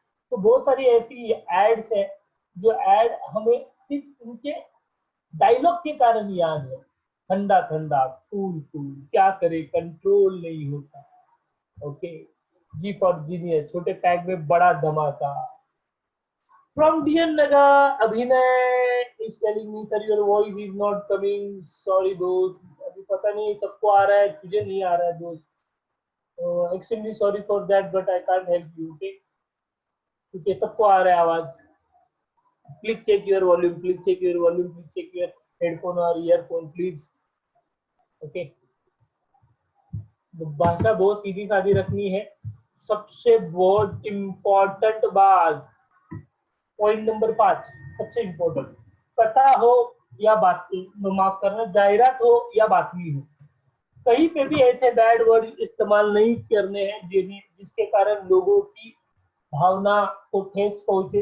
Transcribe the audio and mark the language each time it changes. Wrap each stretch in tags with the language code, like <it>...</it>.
<hi>तो बहुत सारी ऐसी एड्स है जो ऐड हमें सिर्फ उनके डायलॉग के कारण याद है। ठंडा ठंडा, कूल कूल, क्या करे कंट्रोल नहीं होता। ओके, जी फॉर जीनियस, छोटे पैक में बड़ा धमाका।</hi> <en>From dear Naga, Abhinay is telling me, sir, your voice is not coming.</en> <hi>Sorry, दोस्त, अभी पता नहीं सबको आ रहा है, तुझे नहीं आ रहा है दोस्त।</hi> <en>Extremely sorry for that, but I can't help you.</en> <hi>Okay, क्योंकि सबको आ रहा है आवाज।</hi> <en>Please check your volume. Please check your volume. Please check your headphone or earphone, please. Okay.</en> <hi>भाषा बहुत सीधी सादी रखनी है। सबसे बहुत इम्पोर्टेंट बात, पॉइंट नंबर 5, सबसे इम्पोर्टेंट, कथा हो या बातमी, माफ करना, जाहिरात हो या बातमी हो, कहीं पे भी ऐसे बैड वर्ड इस्तेमाल नहीं करने हैं जिसके कारण लोगों की भावना को ठेस पहुंचे।</hi>